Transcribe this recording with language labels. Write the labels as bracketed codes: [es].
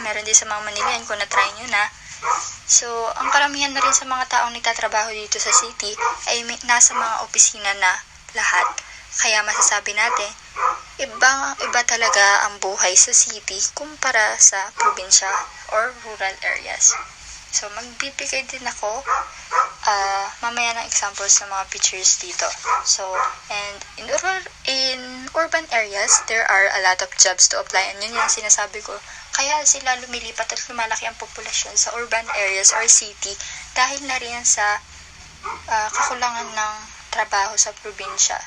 [tl] Meron din sa mga Manilean kung na-try nyo na. So, ang karamihan na rin sa mga taong nagtatrabaho dito sa city ay nasa mga opisina na lahat. Kaya masasabi natin, iba talaga ang buhay sa city kumpara sa probinsya or rural areas. So, magbibigay din ako mamaya ng examples ng mga pictures dito. [en] So, and in urban areas, there are a lot of jobs to apply. [tl] And yun yung sinasabi ko. Kaya sila lumilipat at lumalaki ang populasyon sa urban areas or city dahil na rin sa kakulangan ng trabaho sa probinsya.